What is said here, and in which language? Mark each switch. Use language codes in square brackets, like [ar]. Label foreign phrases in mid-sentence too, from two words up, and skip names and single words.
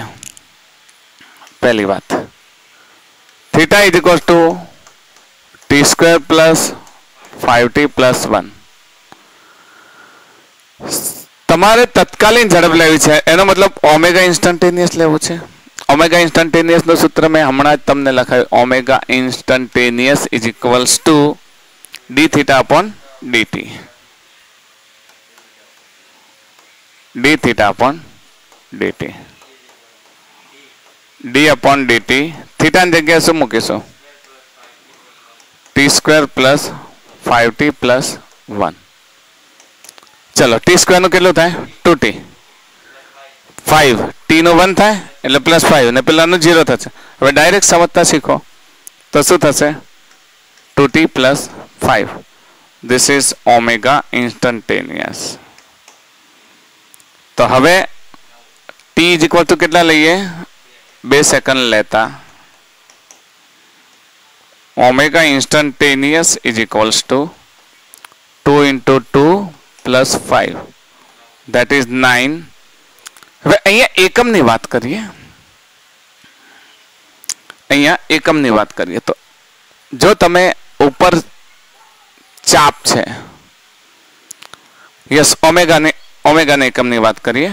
[gu] પહેલી વાત, [en] theta is equals to t square plus 5t plus 1. [gu] તમારે તત્કાલીન ઝડપ લેવી છે, એનો મતલબ [en] omega instantaneous [gu] લેવું છે. [en] omega instantaneous [gu] નું સૂત્ર મેં હમણાં જ તમને લખાયું. [en] omega instantaneous is equals to d theta upon dt. d theta upon dt. d upon dt. [gu] થીટા ની જગ્યાએ શું મૂકીશું? [en] t square plus 5t plus 1. [gu] ચલો, [en] t square [gu] નું કેટલું થાય? 2t. 5 t નું 1 થાય એટલે પ્લસ 5 ને પેલાનું 0 થશે. હવે ડાયરેક્ટ સમજતા શીખો તો શું થશે? [en] 2t plus 5. This is omega instantaneous. [gu] તો હવે [en] t is equal to [gu] કેટલા લઈએ? [en] 2 [gu] સેકન્ડ લેતા [en] omega instantaneous is equals to 2 into 2 plus 5. That is 9. [gu] હવે અહીંયા એકમની વાત કરીએ. તો જો તમે ઉપર ચાપ છે, યસ, ઓમેગાને એકમની વાત કરીએ.